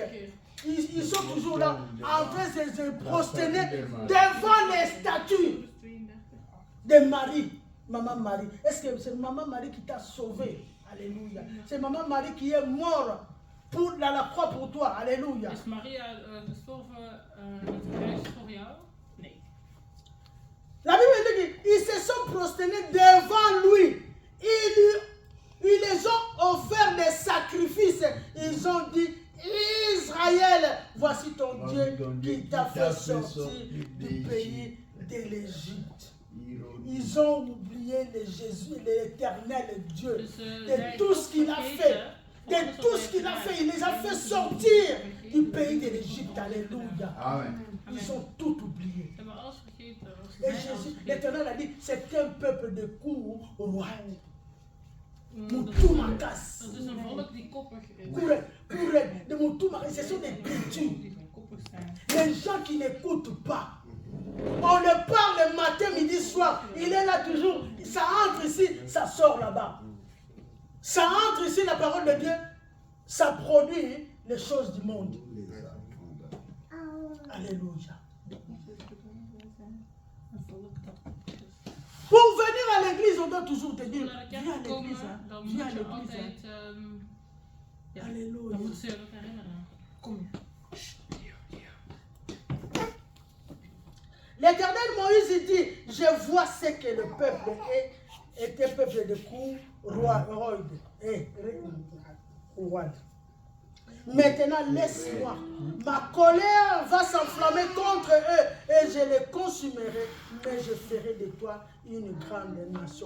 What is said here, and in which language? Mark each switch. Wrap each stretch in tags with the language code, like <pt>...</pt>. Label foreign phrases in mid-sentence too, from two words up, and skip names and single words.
<fr>Ils sont toujours là, en train de se prosterner devant les statues de Marie. Maman Marie. Est-ce que c'est Maman Marie qui t'a sauvé? Alléluia. C'est Maman Marie qui est morte dans la croix pour toi. Alléluia.</fr> <nl>Is Maria gestorven aan het kruis voor jou? Nee.</nl> <fr>La Bible dit qu'ils se sont prosternés devant lui. Ils les ont offert des sacrifices. Ils ont dit, Israël, voici ton Dieu qui t'a fait sortir du pays de l'Égypte. Ils ont oublié le Jésus, l'Éternel Dieu, de tout ce qu'il a fait. De tout ce qu'il a fait, il les a fait sortir du pays de l'Égypte. Alléluia. Amen. Ils ont tout oublié.</fr> <nl>Ze hebben alles vergeten.</nl> <fr>Et Jésus, l'Éternel a dit, c'est un peuple de courroie. Moutoumacas.</fr> <nl>Dat is een volk die koppig is.</nl> <fr>De Moutoumacas, ce sont des cultures.</fr> <nl>Die van koppig zijn.</nl> <fr>Les gens qui n'écoutent pas. On le parle matin, midi, soir. Il est là toujours. Ça entre ici, ça sort là-bas. Ça entre ici, la parole de Dieu. Ça produit les choses du monde. Alléluia. Pour venir à l'église, on doit toujours te dire,</fr> <nl>Naar de</nl> <fr>viens</fr> <nl>kerk</nl> <fr>à l'église.</fr> <nl>komen,</nl> <fr>Hein.</fr> <nl>dan</nl> <fr>Viens à</fr> <nl>moet je</nl> <fr>l'église.</fr> <nl>altijd...</nl> <fr>Hein.</fr> <nl>Ja,</nl> <fr>Alléluia.</fr> <nl>dan moeten ze je ook herinneren. Kom je.</nl> <fr>L'Éternel Moïse dit, je vois ce que le peuple était peuple de courroie. Maintenant, laisse-moi. Ma colère va s'enflammer contre eux et je les consumerai, mais je ferai de toi une grande nation.</fr>